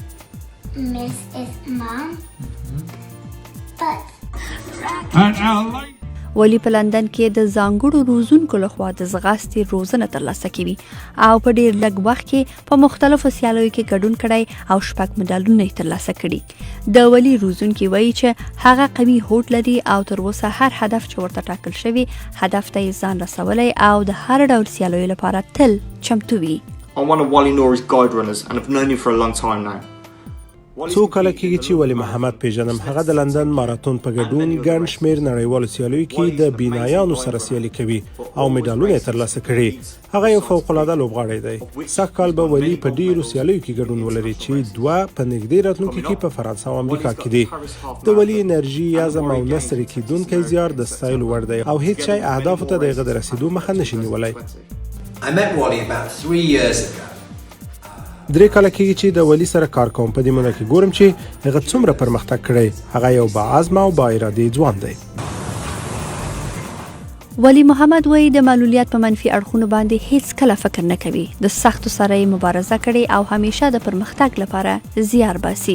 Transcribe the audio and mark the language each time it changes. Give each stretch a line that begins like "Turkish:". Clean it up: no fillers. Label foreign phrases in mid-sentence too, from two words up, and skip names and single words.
Pashto: ولی په لندن کې د ځانګړو روزونکو لخوا د ځغاستې روزنه ترلاسه کوي او په ډیر لږ وخت کې په مختلفو سیالیو کې ګډون کړی او 6 مډالونه یې ترلاسه کړي. د ولی روزونکي وایي چې هغه قوي هوډ لري او تر اوسه هر هدف چې ورته ټاکل شوی هدف ته یې ځان رسولی او د هر ډول سیالیو لپاره تل چمتو وي.
English: I'm one of Wali Noori's guide runners and I've known you for a long time now.
Pashto: څو کاله کېږي چې ولی محمد پیژنم. هغه د لندن ماراتون په ګډون ګڼ شمېر نړیوالو سیالیو کې د بینایانو سره سیالي کوي او مډالونه یې ترلاسه کړي. هغه یو فوق‌العاده لوبغاړی دی. سږ کال به ولی په ډیرو سیالیو کې ګډون ولري چې 2 په نږدې راتلونکي کې په فرانسه او امریکا کې دي. د ولی انرژي، عزم او نثر کېدونکی زیار د ستایلو وړ دی او هیڅ شی اهدافو ته د هغه د رسیدو مخه نشي نیولی.
English: I met Wali about 3 years ago.
Pashto: 3 کاله کېږي چې د ولی سره کار کوم. په دې موده کې ګورم چې هغه څومره پرمختګ کړی. هغه یو باعزمه او با ارادې ځوان دی. ولی محمد وایي د معلولیت په منفي اړخونو باندې هیڅ کله فکر نه کوي. د سختو سره یې مبارزه کړې او همیشه د پرمختګ لپاره زیار باسي.